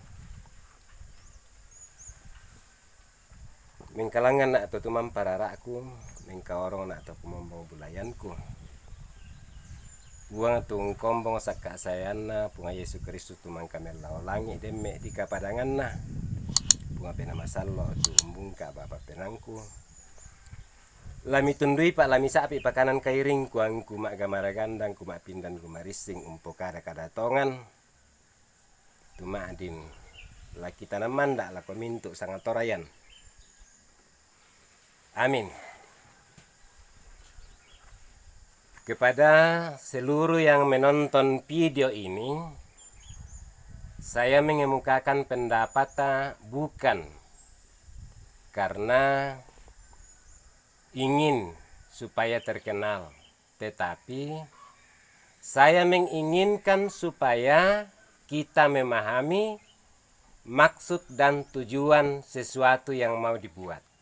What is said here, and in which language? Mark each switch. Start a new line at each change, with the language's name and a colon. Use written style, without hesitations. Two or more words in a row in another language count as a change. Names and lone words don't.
Toraja-Sa'dan: Mingkalangan nak to tumam pararaku, mingkaorong nak to kumombong bulayanku. Buang tung kombong sakak sayana punga Yesus Kristus tumang kamel langi demme di kapadangan na. Bunga pena masallo tu umbungka bapa penangku. Lami tundui pak lami sapi pakanan kairing kuang kumak gamara gandang kumak pindan kumarising umpo kada tongan tuma adin laki tanaman dak lako mintu sangat torayan. Amin.
Indonesian: Kepada seluruh yang menonton video ini, saya mengemukakan pendapat bukan karena ingin supaya terkenal, tetapi saya menginginkan supaya kita memahami maksud dan tujuan sesuatu yang mau dibuat.